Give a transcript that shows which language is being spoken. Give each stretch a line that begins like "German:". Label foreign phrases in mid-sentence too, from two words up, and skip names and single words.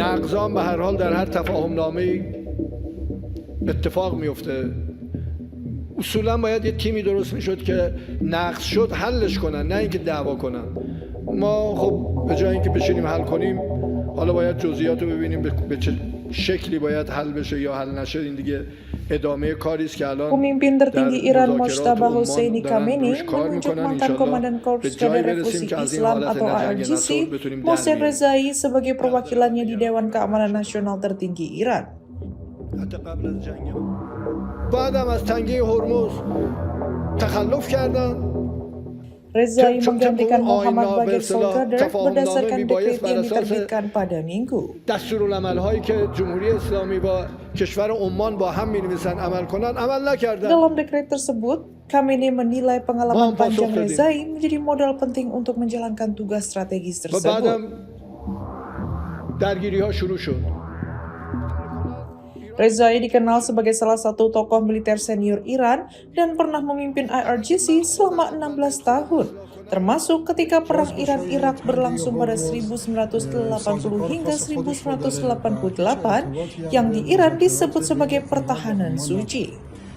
Persian: نقضان به هر حال در هر تفاهم نامه‌ای اتفاق میفته. اصولا باید یه تیمی درست میشد که نقض شد حلش کنن، نه اینکه دعوا کنن. ما خب به جای اینکه بشینیم حل کنیم، حالا باید جزئیات رو ببینیم به چه شکلی باید حل بشه یا حل نشه. این دیگه ادامه کاری است که الان
Indonesian: Pemimpin tertinggi Iran Mojtaba Hosseini Khamenei menunjuk mantan Komandan Korps Garda Revolusi Islam atau IRGC, Mohsen Rezai sebagai perwakilannya di Dewan Keamanan Nasional tertinggi Iran.
Persian: بعدم از تنگه هرمز تخلف کردن.
Indonesian: Rezai menggantikan Muhammad Bagir Solkader berdasarkan dekret yang diterbitkan pada Minggu.
Persian: دستورالعمل‌هایی که جمهوری اسلامی با کشور عمان با هم می‌نویسن عمل کنن عمل نکردن.
Indonesian: Dalam dekret tersebut, Khamenei menilai pengalaman panjang Rezai menjadi modal penting untuk menjalankan tugas strategis
Persian: و
Indonesian: tersebut.
Persian: بعدم درگیری‌ها شروع شد.
Indonesian: Rezai dikenal sebagai salah satu tokoh militer senior Iran dan pernah memimpin IRGC selama 16 tahun, termasuk ketika Perang Iran-Irak berlangsung pada 1980 hingga 1988 yang di Iran disebut sebagai pertahanan suci.